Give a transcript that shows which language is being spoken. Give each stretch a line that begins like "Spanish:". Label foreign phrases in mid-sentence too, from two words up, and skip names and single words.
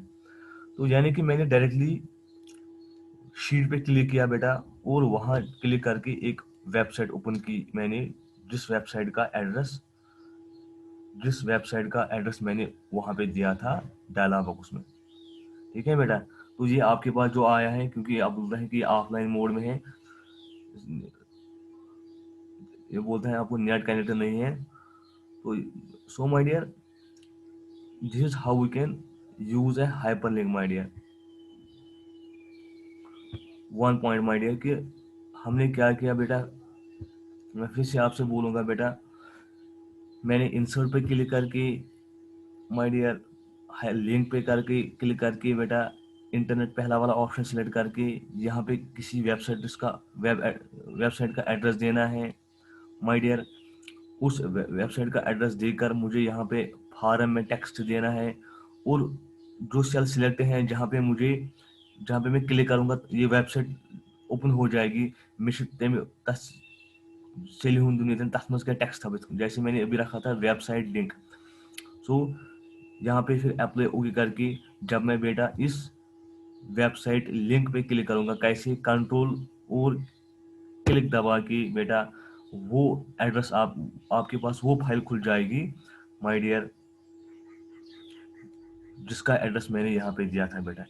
Hindi: तो यानी कि मैंने
English: directly sheet
Hindi: पे क्लिक किया बेटा, और वहाँ क्लिक करके एक
English: website open
Hindi: की मैंने, जिस वेबसाइट का एड्रेस जिस वेबसाइट का एड्रेस मैंने वहाँ पे दिया था
English: dialog box
Hindi: में। ठीक है बेटा, तो ये आपके पास जो आया है, क्योंकि आप बोल रहे हैं कि
English: offline mode
Hindi: में है, ये बोलते हैं आपको
English: net connect
Hindi: नहीं है।
English: तो so my dear, this is how we can use a hyperlink my dear. one point my dear
Hindi: कि हमने क्या किया बेटा, मैं फिर से आपसे बोलूँगा बेटा, मैंने इंसर्ट पे क्लिक करके
English: my dear,
Hindi: लिंक पे करके क्लिक करके बेटा, इंटरनेट पहला वाला
English: option select
Hindi: करके यहाँ पे किसी वेबसाइट, जिसका वेबसाइट का एड्रेस देना है
English: my dear,
Hindi: उस वेबसाइट का एड्रेस देकर मुझे यहाँ पे फॉर्म में टेक्स्ट देना है, और जो
English: cell select
Hindi: है जहाँ पे मैं क्लिक करूँगा ये
English: website open
Hindi: हो जाएगी।
Kashmiri: मे तम तस सेलि हूँ दुनिया तथ मज क्या टेक्स्ट थपित,
Hindi: जैसे मैंने अभी रखा था
English: website link.
Hindi: सो यहाँ पे फिर
English: apply ok
Hindi: करके, जब मैं बेटा इस
English: website link
Hindi: पे क्लिक करूँगा, कैसे कंट्रोल और क्लिक दबा के बेटा, वो एड्रेस आपके पास वो फाइल खुल जाएगी
English: my dear,
Hindi: जिसका एड्रेस मैंने यहाँ पे दिया था बेटा।